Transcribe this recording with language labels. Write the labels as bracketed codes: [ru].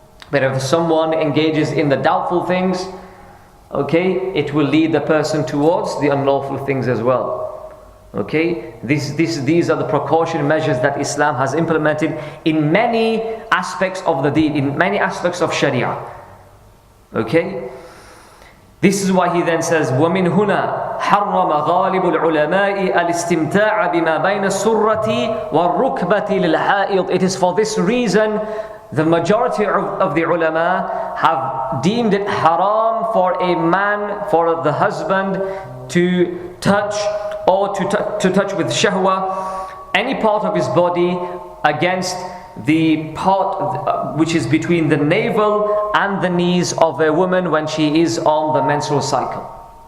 [en] But if someone engages in the doubtful things, okay, it will lead the person towards the unlawful things as well. Okay, these are the precaution measures that Islam has implemented in many aspects of the deen, in many aspects of Sharia. Okay, this is why he then says, [ar] وَمِنْ هُنَا حَرَّمَ غَالِبُ الْعُلَمَاءِ الْإِسْتِمْتَاعَ بِمَا بَيْنَ السُّرَّةِ وَالرُّكْبَةِ لِلْحَائِضِ. [en] It is for this reason the majority of the ulama have deemed it haram for a man, for the husband, to touch or to touch with shahwa any part of his body against the part which is between the navel and the knees of a woman when she is on the menstrual cycle.